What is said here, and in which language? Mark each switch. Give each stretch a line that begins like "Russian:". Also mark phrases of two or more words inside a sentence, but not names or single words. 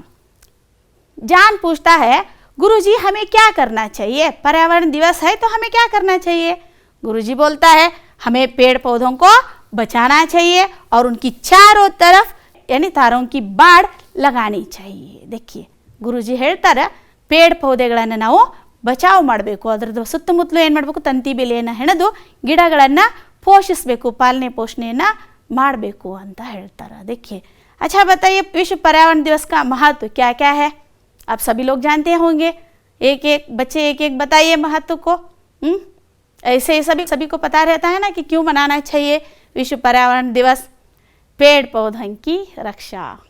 Hindi: जान पूछता है गुरुजी हमें क्या करना चाहिए, पर्यावरण दिवस है तो हमें क्या करना चाहिए? गुरुजी बोलता है हमें पेड़ पौधों को बचाना चाहिए और उनकी चारों तरफ यानी तारों की बाड़ लगानी चाहिए। देखिए गुरुजी
Kannada: ಹೇಳ್ತಾರೆ ಪೇಡ್ ಪೌಧೆಗಳನ್ನು ನಾವು ಬಚಾವ್ ಮಾಡಬೇಕು, ಅದರದ್ದು ಸುತ್ತಮುತ್ತಲು ಏನು ಮಾಡಬೇಕು, ತಂತಿ ಬೇಲಿಯನ್ನು ಹೆಣೆದು ಗಿಡಗಳನ್ನು ಪೋಷಿಸಬೇಕು, ಪಾಲನೆ ಪೋಷಣೆಯನ್ನು ಮಾಡಬೇಕು ಅಂತ ಹೇಳ್ತಾರೆ।
Hindi: देखिए अच्छा बताइए विश्व पर्यावरण दिवस का महत्व क्या क्या है? आप सभी लोग जानते होंगे, एक एक बच्चे एक एक बताइए महत्व को। ऐसे ही सभी को पता रहता है ना कि क्यों मनाना चाहिए विश्व पर्यावरण दिवस। पेड़ पौधों की रक्षा।